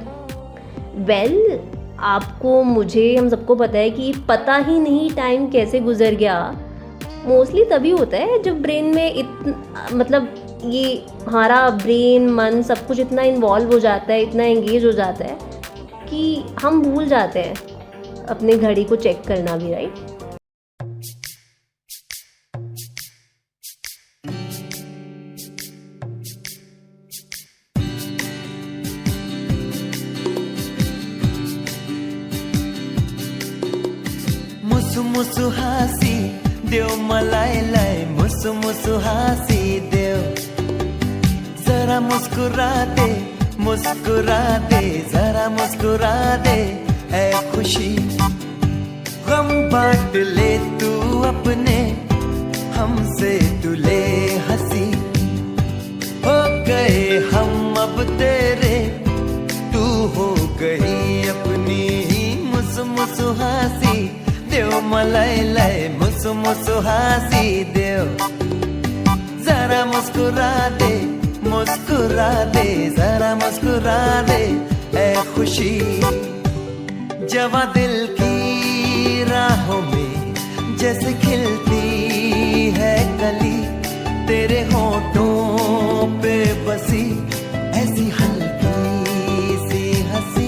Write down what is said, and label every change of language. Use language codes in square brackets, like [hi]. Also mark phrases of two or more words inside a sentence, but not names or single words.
[hi] वेल, आपको, मुझे, हम सबको पता है कि पता ही नहीं टाइम कैसे गुजर गया मोस्टली तभी होता है जब ब्रेन में मतलब ये हमारा ब्रेन, मन, सब कुछ इतना इन्वॉल्व हो जाता है, इतना एंगेज हो जाता है कि हम भूल जाते हैं अपने घड़ी को चेक करना भी, राइट। [ne] मुसु मुसु हासी देव मलाई लाई, मुसु मुसु हासी देव, [hi] जरा मुस्कुरा दे, मुस्कुरा दे, जरा मुस्कुरा दे, ऐ खुशी गम बांट ले तू अपने, हमसे तू ले हंसी, हो गए हम अब तेरे, तू हो गई अपनी, [ne] मुसु मुसु हासी देव मलाई लाई, मुसु मुसु हासी देव, [hi] जरा मुस्कुरा दे, मुस्कुरा दे, जरा मुस्कुरा दे, ऐ खुशी। जवां दिल की राहों में जैसे खिलती है कली, तेरे होठों पे बसी ऐसी हल्की सी हंसी।